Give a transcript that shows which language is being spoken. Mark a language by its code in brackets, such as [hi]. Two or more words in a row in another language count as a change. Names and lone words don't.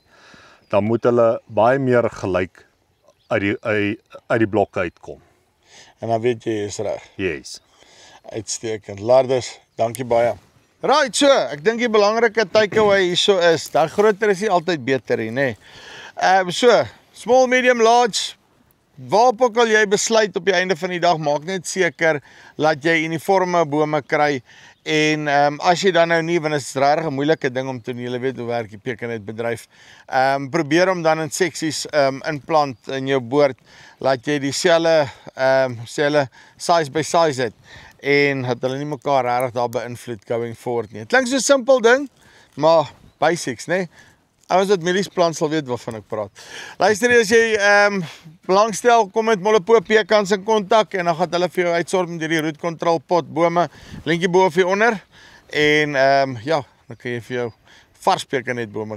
[af] Dan moet hulle baie meer gelyk uit die blokke uitkom. en dan weet jy is reg. [en] Yes. [af] Uitstekend. Lardus, dankie baie. [en] Right, so, [af] ek dink die belangrike takeaway hierso is, daai groter is nie altyd beter nie, nê. [en] So, small, medium, large, [af] waarop ook al jy besluit op die einde van die dag, maak net seker dat jy uniforme bome kry. En as jy dan nou nie, want dit is regtig 'n moeilike ding om te doen, jy weet hoe werk die pekanneutbedryf. Probeer om dan in seksies inplant in jou boord, laat jy dieselfde [en] size by size [af] het en dat hulle nie mekaar regtig daar beïnvloed [en] going forward [af] nie. Dit klink so 'n simpel ding, maar basics, né? ouens wat mielies plant sal weet waarvan ek praat. Luister, as jy belangstel, kom met Molipoop Pekans in kontak en dan gaan hulle vir jou uitsorg met hierdie [en] root control [af] pot bome, linkie bo of hier onder. En ja, dan kan jy vir jou vars pekanetbome kry.